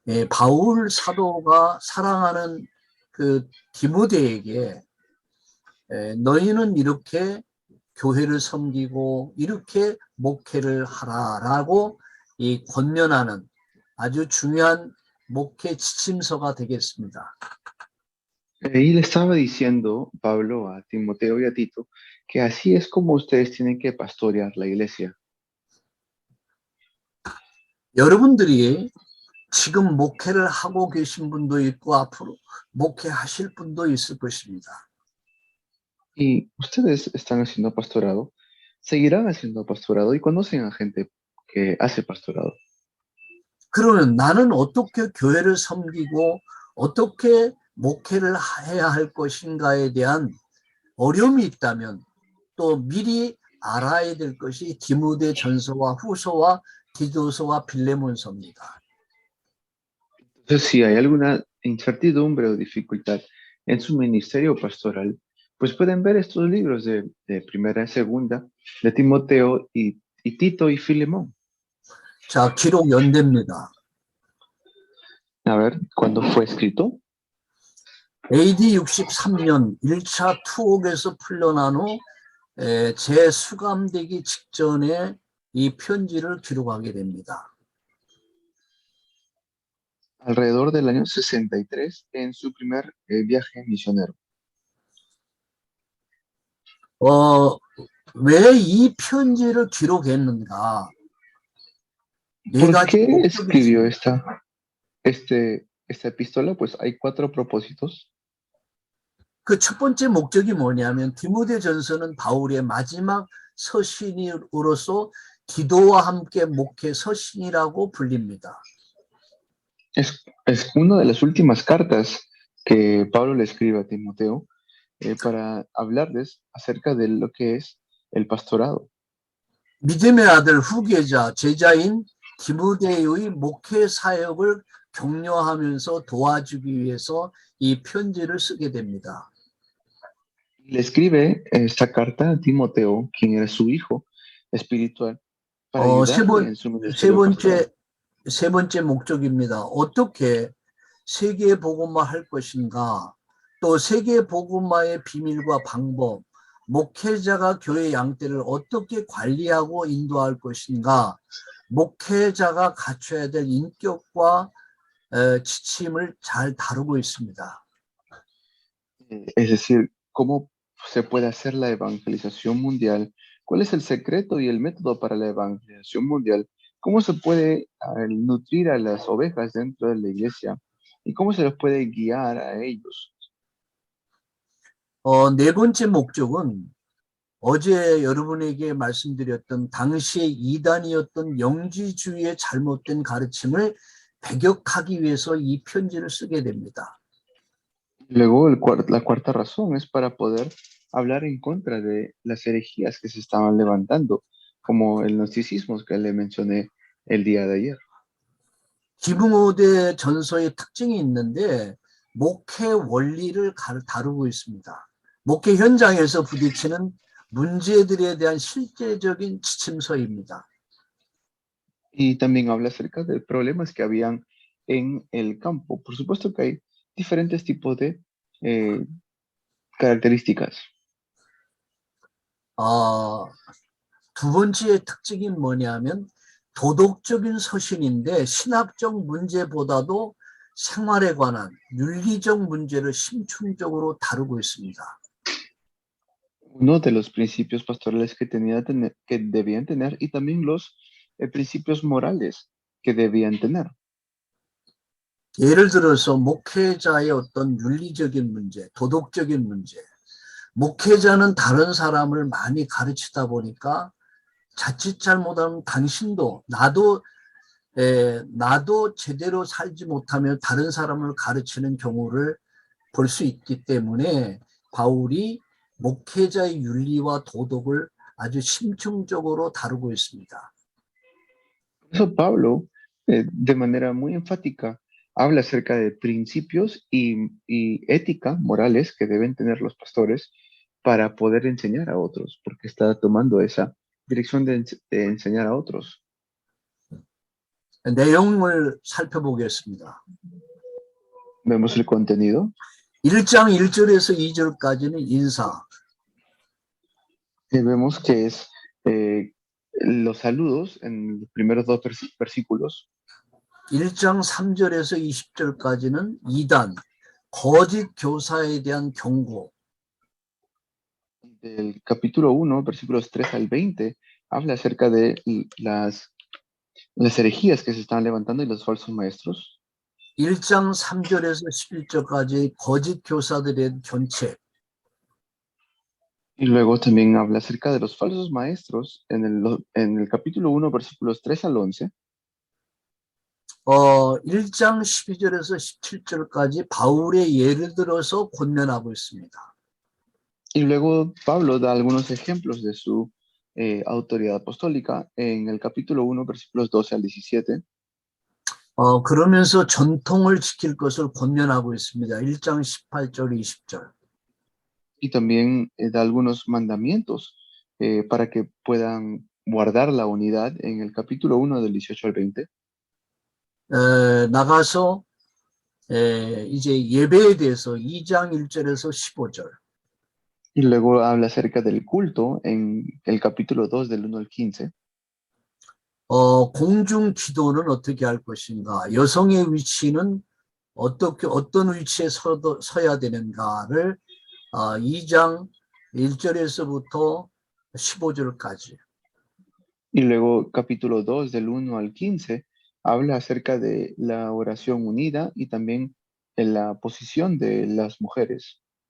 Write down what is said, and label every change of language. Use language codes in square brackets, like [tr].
[ko] 바울 사도가 사랑하는 그 디모데에게 너희는 이렇게 교회를 섬기고 이렇게 목회를 하라라고 이 권면하는 아주 중요한 목회 지침서가 되겠습니다. [es] Y le estaba diciendo Pablo a Timoteo y a Tito que así es como ustedes tienen que pastorear la iglesia. [ko] 여러분들이 지금 목회를 하고 계신 분도 있고 앞으로 목회하실 분도 있을 것입니다. [es] Y ustedes están haciendo pastorado, seguirán haciendo pastorado y conocen a gente que hace pastorado. [ko] 그러면 나는 어떻게 교회를 섬기고 어떻게 목회를 해야 할 것인가에 대한 어려움이 있다면 또 미리 알아야 될 것이 디모데 전서와 후서와 디도서와 빌레몬서입니다. [es] Entonces, si hay alguna incertidumbre o dificultad en su ministerio pastoral, pues pueden ver estos libros de primera y segunda, de Timoteo y Tito y Filemón. [ko] 자, 기록 연대입니다. [es] A ver, ¿cuándo fue escrito? [ko] AD 63년 1차 투옥에서 풀려난 후 재수감되기 직전에 이 편지를 기록하게 됩니다. [es] Alrededor del año 63, en su primer viaje misionero. [ko] 왜 이 편지를 기록했는가? 네 [es] ¿Por [ko] 가지 [es] qué [ko] 목적이 [es] escribió [ko] 있습니다. [es] esta epístola? Pues hay 4 propósitos. [ko] 그 첫 번째 목적이 뭐냐면 디모데전서는 바울의 마지막 서신으로서 디도와 함께 목회 서신이라고 불립니다. [es] Es una de las últimas cartas que Pablo le escribe a Timoteo para hablarles acerca de lo que es el pastorado. [ko] 믿음의 아들 후계자 제자인 디모데의 목회 사역을 격려하면서 도와주기 위해서 이 편지를 쓰게 됩니다. [es] Le escribe esta carta a Timoteo, quien era su hijo espiritual, para ayudarle en su ministerio pastoral. [ko] 세 번째 목적입니다. 어떻게 세계 복음화 할 것인가? 또 세계 복음화의 비밀과 방법, 목회자가 교회 양떼를 어떻게 관리하고 인도할 것인가? 목회자가 갖춰야 될 인격과 지침을 잘 다루고 있습니다. [es] Es decir, cómo se puede hacer la evangelización mundial, cuál es el secreto y el método para la evangelización mundial, cómo se puede nutrir a las ovejas dentro de la iglesia y cómo se los puede guiar a ellos. [ko] 네 번째 목적은 어제 여러분에게 말씀드렸던 당시의 이단이었던 영지주의의 잘못된 가르침을 배격하기 위해서 이 편지를 쓰게 됩니다. [es] Luego, la cuarta razón es para poder hablar en contra de las herejías que se estaban levantando, como el gnosticismo que le mencioné el día de ayer. [ko] 디모데 전서의 특징이 있는데 목회 원리를 다루고 있습니다. 목회 현장에서 부딪히는 문제들에 대한 실제적인 지침서입니다. [es] Y también habla acerca de problemas que habían en el campo. Por supuesto que hay diferentes tipos de características. [ko] 두 번째 특징이 뭐냐면 도덕적인 서신인데 신학적 문제보다도 생활에 관한 윤리적 문제를 심층적으로 다루고 있습니다. [es] Uno de los principios pastorales que debían tener y también los principios morales que debían tener. [ko] 예를 들어서 목회자의 어떤 윤리적인 문제, 도덕적인 문제. 목회자는 다른 사람을 많이 가르치다 보니까 자칫 잘못하면 당신도 나도 나도 제대로 살지 못하며 다른 사람을 가르치는 경우를 볼 수 있기 때문에 바울이 목회자의 윤리와 도덕을 아주 심층적으로 다루고 있습니다. [es] Por eso Pablo, de manera muy enfática, habla acerca de principios y ética, morales que deben tener los pastores para poder enseñar a otros, porque está tomando esa dirección de enseñar a otros. [ko] 내용을 살펴보겠습니다. [es] Vemos el contenido. [ko] 1장 1절에서 2절까지는 인사, [es] Vemos que es los saludos en los primeros dos versículos. [ko] 1장 3절에서 20절까지는 이단, 거짓 교사에 대한 경고, [es] Del capítulo 1, versículos 3 al 20, habla acerca de las herejías que se están levantando y los falsos maestros. [ko] 1장 3절에서 11절까지 거짓 교사들에 대한 견책, [es] Y luego también habla acerca de los falsos maestros en el capítulo 1, versículos 3 al 11. [ko] 1장 12절에서 17절까지 바울의 예를 들어서 권면하고 있습니다. [es] Y luego Pablo da algunos ejemplos de su autoridad apostólica en el capítulo 1, versículos 12 al 17. [ko] 그러면서 전통을 지킬 것을 권면하고 있습니다. 1장 18절, 20절. [es] Y también da algunos mandamientos para que puedan guardar la unidad en el capítulo 1 del 18 al 20. [ko] 나가서 이제 예배에 대해서 2장 1절에서 15절. [es] Y luego habla acerca del culto en el capítulo 2 del 1 al 15. [ko] 공중 기도는 어떻게 할 것인가? 여성의 위치는 어떤 위치에 서야 되는가를 2장 1절에서부터 15절까지. [es] Y luego capítulo 2 del 1 al 15 habla acerca de la oración unida y también en la posición de las mujeres.